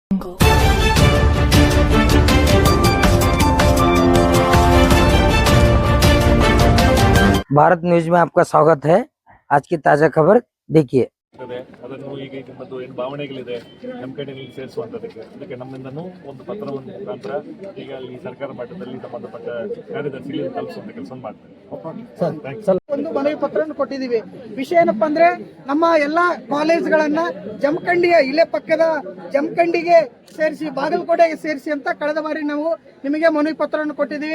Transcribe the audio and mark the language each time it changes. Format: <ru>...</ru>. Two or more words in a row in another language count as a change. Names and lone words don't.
<hi>भारत न्यूज में आपका स्वागत है। आज की ताजा खबर देखिए।</hi> <kn>ಅದನ್ನು ಈಗ ಮತ್ತು ಏನು ಭಾವನೆಗಳಿದೆ ಜಮಖಂಡಿಯಲ್ಲಿ ಸೇರಿಸುವಂಥದ್ದಕ್ಕೆ ಅದಕ್ಕೆ ನಮ್ಮಿಂದನೂ ಒಂದು ಪತ್ರವನ್ನು ಮುಖಾಂತರ ಈಗ ಈ ಸರ್ಕಾರ ಮಟ್ಟದಲ್ಲಿ ಸಂಬಂಧಪಟ್ಟ ಕಾರ್ಯದರ್ಶಿಗಳಿಗೆ ತಲುಪಿಸುವಂಥ ಕೆಲಸ ಮಾಡ್ತಾರೆ. ಒಂದು ಮನವಿ ಪತ್ರವನ್ನು ಕೊಟ್ಟಿದ್ದೀವಿ. ವಿಷಯ ಏನಪ್ಪಾ ಅಂದ್ರೆ ನಮ್ಮ ಎಲ್ಲಾ ಕಾಲೇಜ್ಗಳನ್ನ ಜಮಖಂಡಿಯ ಇಲ್ಲೇ ಪಕ್ಕದ ಜಮಖಂಡಿಗೆ ಸೇರಿಸಿ ಬಾಗಲಕೋಟೆಗೆ ಸೇರಿಸಿ ಅಂತ ಕಳೆದ ಬಾರಿ ನಾವು ನಿಮಗೆ ಮನವಿ ಪತ್ರವನ್ನು ಕೊಟ್ಟಿದ್ದೀವಿ.</kn>